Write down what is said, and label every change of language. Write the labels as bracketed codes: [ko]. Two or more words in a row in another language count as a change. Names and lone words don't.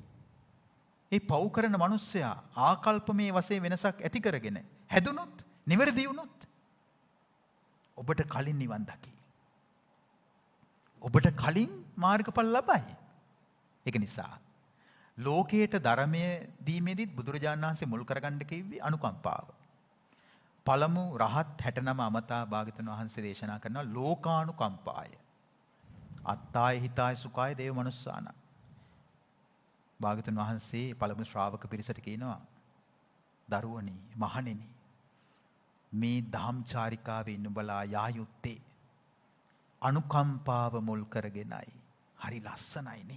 [si] ඒ පව් කරන මිනිස්සයා ආකල්පමේ වශයෙන් වෙනසක් ඇති කරගෙන හැදුනොත්, නිවැරදි වුණොත් ඔබට කලින් නිවන් දකි. ඔබට කලින් මාර්ගඵල ලබයි. ඒක නිසා ලෝකයට ධර්මය දීමේදීත් බුදුරජාණන් වහන්සේ මුල් කරගන්න කිව්වේ අනුකම්පාව. පළමු රහත් 69 අමතා භාග්‍යවතුන් වහන්සේ දේශනා කරනවා ලෝකානුකම්පාය. [pi] අත්තාය හිතාය සුඛාය දේව මනුස්සාන. [si] භාග්‍යවතුන් වහන්සේ පළමු ශ්‍රාවක පිරිසට කියනවා දරුවනි මහණෙනි මේ ධම්චාරිකාවේ නුඹලා යා යුත්තේ අනුකම්පාව මුල් කරගෙනයි. හරි ලස්සනයිනේ.